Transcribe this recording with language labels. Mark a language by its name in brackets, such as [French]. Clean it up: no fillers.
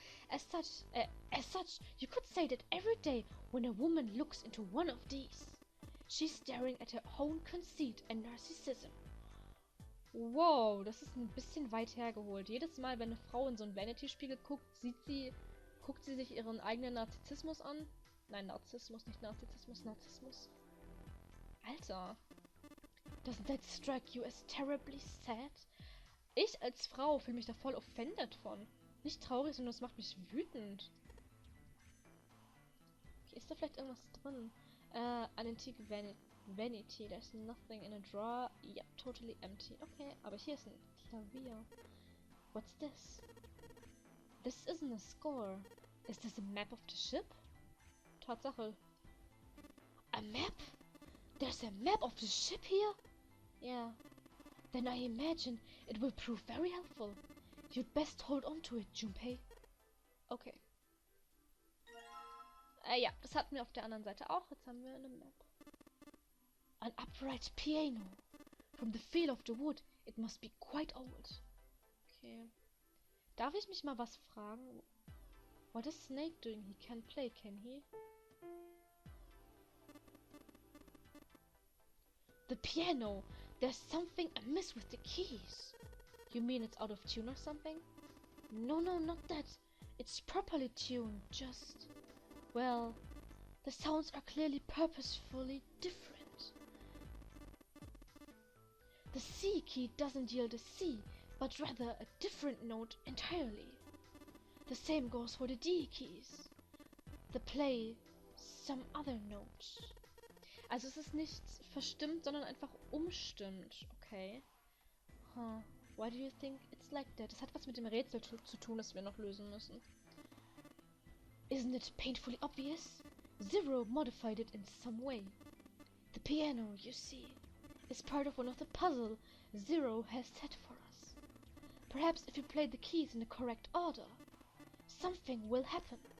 [English] As such, you could say that every day when a woman looks into one of these, she's staring at her own conceit and narcissism. [German] Wow, das ist ein bisschen weit hergeholt. Jedes Mal, wenn eine Frau in so einen Vanity-Spiegel guckt, guckt sie sich ihren eigenen Narzissmus an. Nein, Narzissmus, nicht Narzissmus, Narzissmus. Alter. [English] Doesn't that strike you as terribly sad? [German] Ich als Frau fühle mich da voll offended von. Nicht traurig, sondern das macht mich wütend. Okay, ist da vielleicht irgendwas drin? [English] An antique vanity. There's nothing in a drawer. Yeah, totally empty. [German] Okay, aber hier ist ein Klavier. [English] What's this? This isn't a score. Is this a map of the ship? Tatsache. A map? There's a map of the ship here? Yeah. Then I imagine it will prove very helpful. You'd best hold on to it, Junpei. Okay. [German] Ja, das hatten wir auf der anderen Seite auch. Jetzt haben wir eine Map. [English] An upright piano. From the feel of the wood, it must be quite old. Okay. [German] Darf ich mich mal was fragen? [English] What is Snake doing? He can't play, can he? The piano! There's something amiss with the keys. You mean it's out of tune or something? No, not that. It's properly tuned, just... Well, the sounds are clearly purposefully different. The C key doesn't yield a C, but rather a different note entirely. The same goes for the D keys. The play some other notes. [German] Also es ist nicht verstimmt, sondern einfach umstimmt. Okay. Huh. [English] Why do you think it's like that? [German] Das hat was mit dem Rätsel zu tun, das wir noch lösen müssen. [English] Isn't it painfully obvious? Zero modified it in some way. The piano, you see, is part of one of the puzzle Zero has set for us. Perhaps if you play the keys in the correct order, something will happen.